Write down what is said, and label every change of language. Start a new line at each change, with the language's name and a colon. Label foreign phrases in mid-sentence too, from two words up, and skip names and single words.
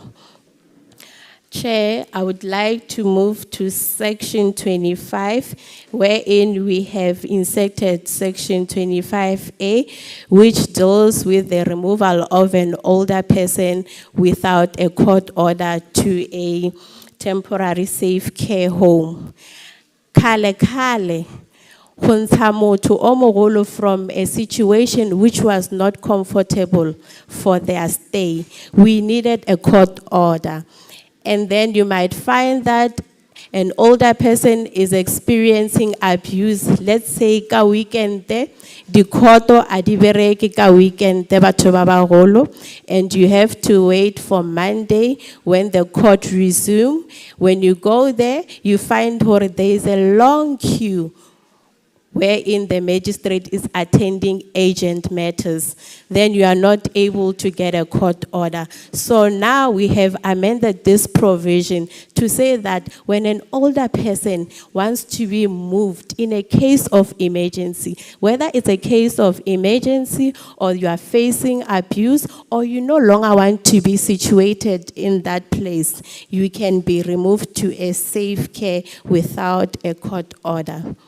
English: Chair, I would like to move to Section 25, wherein we have inserted Section 25A, which deals with the removal of an older person without a court order to a temporary safe care home.
Tswana: Kale kale, go ntsha motho o mogolo
English: from a situation which was not comfortable for their stay. We needed a court order. And then you might find that an older person is experiencing abuse. Let's say
Tswana: ka weekend di khoto a di bereke ka weekend batho ba bagolo,
English: and you have to wait for Monday when the court resume. When you go there, you find there is a long queue wherein the magistrate is attending agent matters. Then you are not able to get a court order. So now we have amended this provision to say that when an older person wants to be moved in a case of emergency, whether it's a case of emergency or you are facing abuse or you no longer want to be situated in that place, you can be removed to a safe care without a court order.